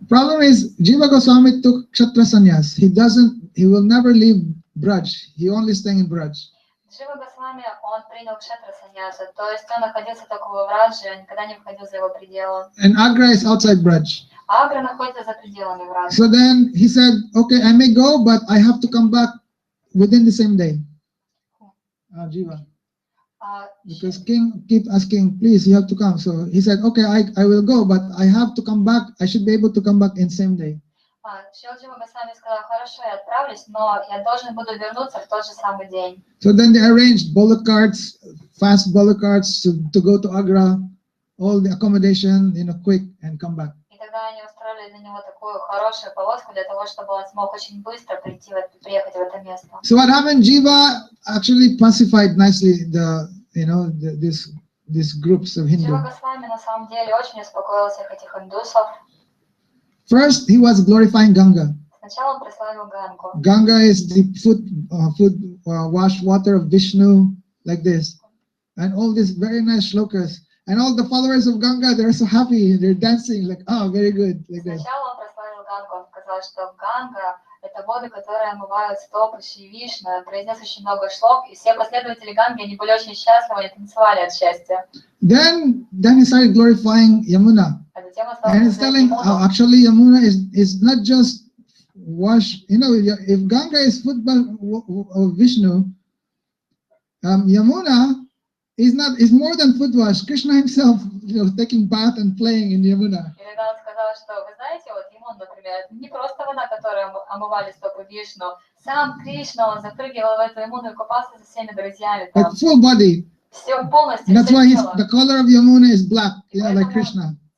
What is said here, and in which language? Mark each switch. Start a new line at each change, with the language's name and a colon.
English: Problem is, Jiva Goswami took Kshatriya sannyas. He will never leave Braj. He only staying in Braj.
Russian: Джива Госвами, он принял кшатра саньясу, то есть он находился только в Врадже, никогда не выходил за его пределы.
English: And Agra is outside Braj.
Russian: Агра находится за пределами Враджи.
English: So then he said, okay, I may go, but I have to come back within the same day. Jiva. Because king keep asking, please, you have to come. So he said, okay, I will go, but I have to come back. I should be able to come back in same day.
Russian: Шрила Джива Госвами сказал, хорошо, я отправлюсь, но я должен буду вернуться в тот же самый день.
English: So then they arranged bullock carts, fast bullock carts to go to Agra, all the accommodation, you know, quick and come back.
Russian: И тогда они устроили для него такую хорошую повозку для того, чтобы он смог очень быстро приехать в это место.
English: So what happened? Jiva actually pacified nicely these groups of Hindu.
Russian: Джива Госвами на самом деле очень успокоил всех этих индусов.
English: First, he was glorifying Ganga.
Russian: Сначала он прославил Гангу.
English: Ganga is the wash water of Vishnu, like this, and all these very nice shlokas. And all the followers of Ganga, they're so happy, they're dancing like, oh, very good, like this.
Russian: Сначала он прославил Гангу, он сказал, что Ганга – это воды, которые омывают стопы Шри Вишну, произнес очень много шлок, и все последователи Ганги, они были очень счастливы, они танцевали от счастья.
English: Then he started glorifying Yamuna. And he's telling, actually Yamuna is not just wash, you know, if Ganga is foot of Vishnu, Yamuna is more than foot wash. Krishna himself, you know, taking bath and playing in Yamuna.
Russian: И тогда он сказал, что, вы знаете, вот Ямун, например, это не просто вода, которой омывали стопы Вишну. Сам Кришна, он запрыгивал в эту Ямуну и купался со всеми друзьями там.
English: Like full body.
Russian: Все полностью.
English: That's why the color of Yamuna is black, yeah, like Krishna.